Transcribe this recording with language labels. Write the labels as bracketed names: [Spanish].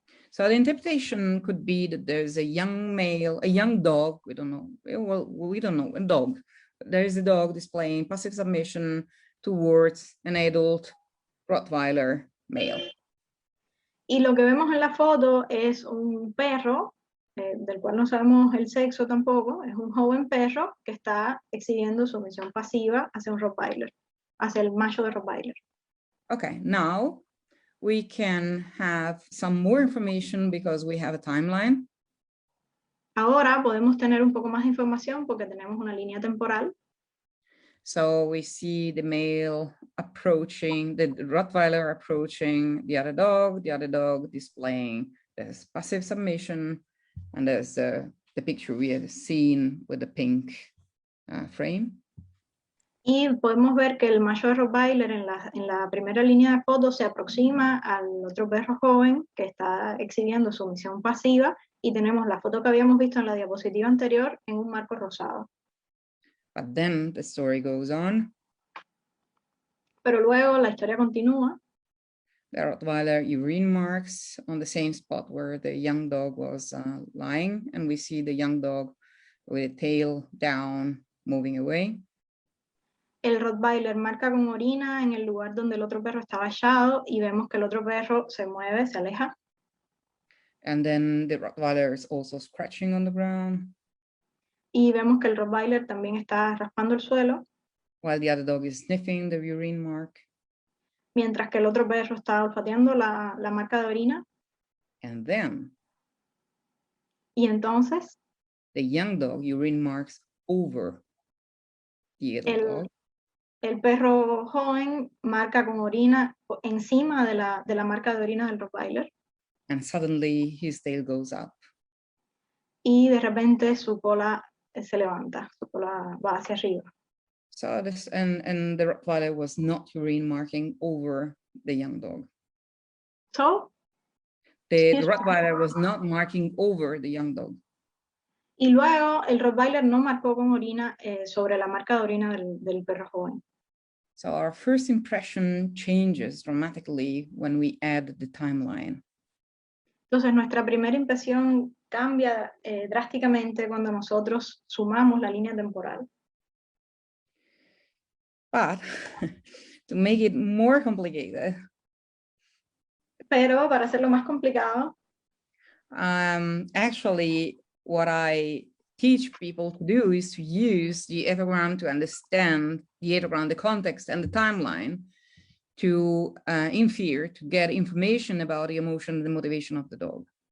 [English] So the interpretation could be that there's a young male, a young dog, we don't know, well, we don't know, a dog. There is a dog displaying passive submission towards an adult Rottweiler male. [Spanish] Y lo que vemos en la foto es un perro, del cual no sabemos el sexo tampoco, es un joven perro que está exhibiendo sumisión pasiva hacia un Rottweiler, hacia el macho de Rottweiler. [English] Okay, now we can have some more information because we have a timeline. [Spanish] Ahora podemos tener un poco más de información porque tenemos una línea temporal. [English] So we see the male approaching, the Rottweiler approaching the other dog displaying this passive submission, and there's the picture we have seen with the pink frame. [Spanish] Y podemos ver que el macho de Rottweiler en la primera línea de fotos se aproxima al otro perro joven que está exhibiendo sumisión pasiva, y tenemos la foto que habíamos visto en la diapositiva anterior en un marco rosado. [English] But then the story goes on. [Spanish] Pero luego la historia continúa. [English] The Rottweiler urine marks on the same spot where the young dog was lying, and we see the young dog with the tail down moving away. [Spanish] El Rottweiler marca con orina en el lugar donde el otro perro estaba echado, y vemos que el otro perro se mueve, se aleja. [English] And then the Rottweiler is also scratching on the ground. [Spanish] Y vemos que el Rottweiler también está raspando el suelo, [English] while the other dog is sniffing the urine mark. [Spanish] mientras que el otro perro está olfateando la marca de orina. [English] And then [Spanish] Y entonces [English] the young dog urine marks over the adult dog. [Spanish] El perro joven marca con orina encima de la marca de orina del Rottweiler. [English] And suddenly his tail goes up. [Spanish] Y de repente su cola se levanta, su cola va hacia arriba. [English] So this and the Rottweiler was not urine marking over the young dog. So, The Rottweiler was not marking over the young dog. [Spanish] y luego el Rottweiler no marcó con orina sobre la marca de orina del perro joven. [English] So our first impression changes dramatically when we add the timeline. [Spanish] Entonces nuestra primera impresión cambia drásticamente cuando nosotros sumamos la línea temporal. [English] But to make it more complicated, [Spanish] pero para hacerlo más complicado, [English] actually what I teach people to do is to use the ethogram to understand the ethogram, the context and the timeline, to infer, to get information about the emotion and the motivation of the dog.